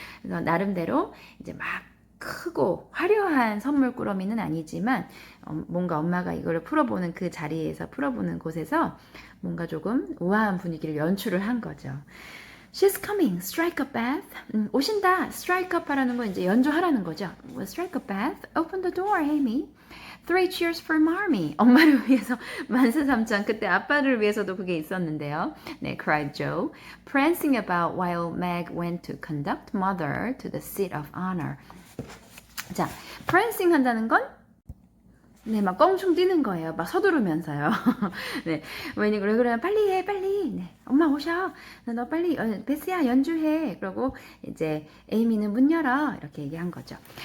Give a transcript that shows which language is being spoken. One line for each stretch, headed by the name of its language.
Korean: 그래서 나름대로 이제 막 크고 화려한 선물 꾸러미는 아니지만 뭔가 엄마가 이거를 풀어보는 그 자리에서 풀어보는 곳에서 뭔가 조금 우아한 분위기를 연출을 한 거죠.
English: She's coming. Strike a bath.
Korean: 오신다. Strike up 하라는 건 이제 연주하라는 거죠.
English: Well, strike a bath. Open the door, Amy. Three cheers for Marmee.
Korean: 엄마를 위해서 만세삼창. 그때 아빠를 위해서도 그게 있었는데요.
English: 네, cried Joe, prancing about while Meg went to conduct mother to the seat of honor.
Korean: 자, prancing 한다는 건 네, 막 껑충 뛰는 거예요. 막 서두르면서요. 네, 왜 그러면 빨리 해, 빨리. 네, 엄마 오셔. 너 빨리, 베스야 연주해. 그러고 이제 에이미는 문 열어. 이렇게 얘기한 거죠.